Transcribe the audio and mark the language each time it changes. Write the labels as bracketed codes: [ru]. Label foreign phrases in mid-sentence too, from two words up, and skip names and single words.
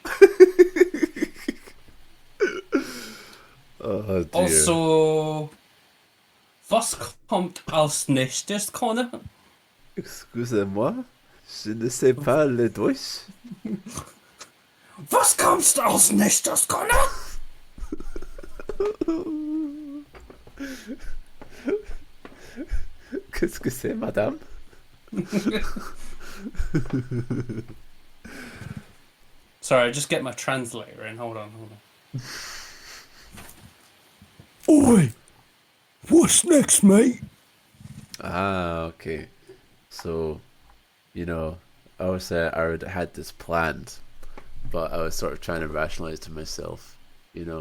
[en] Oh dear. [de] Also, was kommt als nächstes, Connor? [fr] Excusez-moi, je ne sais pas le Deutsch. [de] Was kommt als nächstes, Connor? [fr] Qu'est-ce que c'est, madame? [en] Sorry, just get my translator in. Hold on. Oi! What's next, mate? Ah, okay. So, you know, I already had this planned, but I was sort of trying to rationalize to myself, you know.